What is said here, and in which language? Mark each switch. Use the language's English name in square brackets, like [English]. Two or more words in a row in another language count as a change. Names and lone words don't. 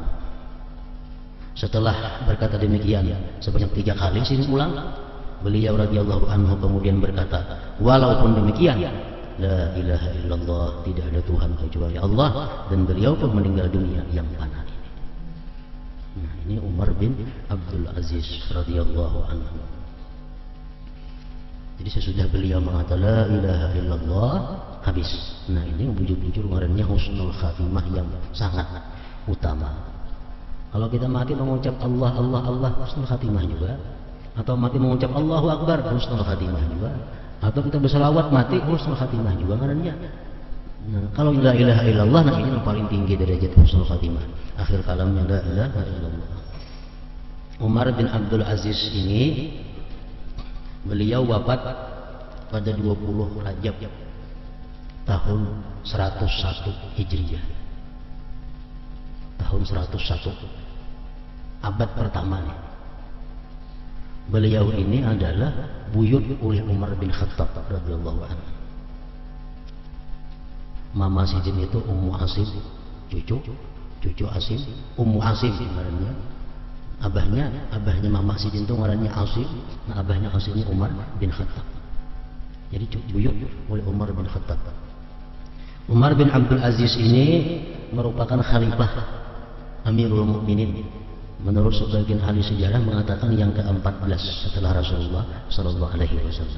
[Indonesian] Setelah berkata demikian sebanyak 3 kali, sini ulang, beliau [Arabic] رضي الله عنه [Indonesian] kemudian berkata, walaupun demikian, [Arabic] لا إله إلا الله, [Indonesian] tidak ada Tuhan kecuali Allah, dan beliau pun meninggal dunia yang fana ini. Nah, ini Umar bin Abdul Aziz [Arabic] رضي الله عنه. [Indonesian] Jadi sesudah beliau mengatakan [Arabic] لا إله إلا الله, [Indonesian] habis. [Banjar] Nah, ini bujur-bujur ngarannya [Arabic] حسن الخاتمة [Banjar] yang sangat utama. [Indonesian] Kalau kita mati mengucap Allah Allah Allah, [Arabic] حسن الخاتمة [Indonesian] juga. Atau mati mengucap [Arabic] الله أكبر, حسن الخاتمة [Indonesian] juga. [Banjar] Atau kita berselawat mati, [Arabic] حسن الخاتمة [Banjar] juga ngarannya. [Indonesian] Nah, kalau [Arabic] لا إله إلا الله, [Indonesian] nah ini yang paling tinggi derajat [Arabic] حسن الخاتمة. [Indonesian] Akhir kalamnya [Arabic] لا إله إلا الله. [Indonesian] Umar bin Abdul Aziz ini beliau wafat pada 20 Rajab tahun 101 Hijriah. Tahun 101 abad pertama. Beliau ini adalah buyut oleh Umar bin Khattab [Arabic] رضي الله عنه. [Banjar] Mama Sidin itu Ummu Asim, cucu Asim, Ummu Asim ngarannya. Abahnya Mama Sidin itu ngarannya Asim, nah abahnya Asimnya Umar bin Khattab. Jadi buyut oleh Umar bin Khattab. [Indonesian] Umar bin Abdul Aziz ini merupakan khalifah [Arabic] أمير المؤمنين. [Indonesian] Menurut sebagian ahli sejarah mengatakan yang ke-14 setelah Rasulullah [Arabic] صلى الله عليه وسلم.